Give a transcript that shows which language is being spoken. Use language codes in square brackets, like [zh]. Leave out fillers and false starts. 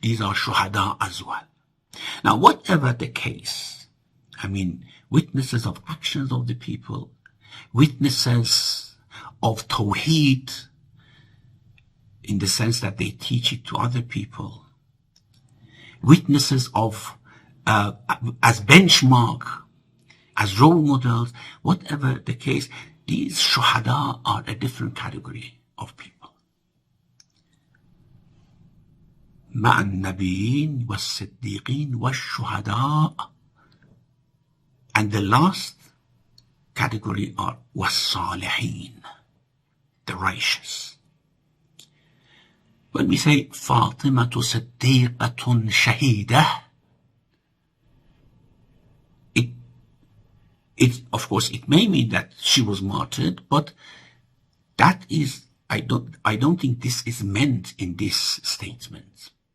[en] These are shuhada as well. Now, whatever the case, I mean, witnesses of actions of the people, witnesses of tawheed, in the sense that they teach it to other people, witnesses of, as benchmark, as role models, whatever the case, these shuhada are a different category of people. [ar] مع النبيين والصديقين والشهداء. [en] And the last category are والصالحين, the righteous. When we say [ar] فاطمة صديقة شهيدة, [en] it of course it may mean that she was martyred, but that is, I don't think this is meant in this statement.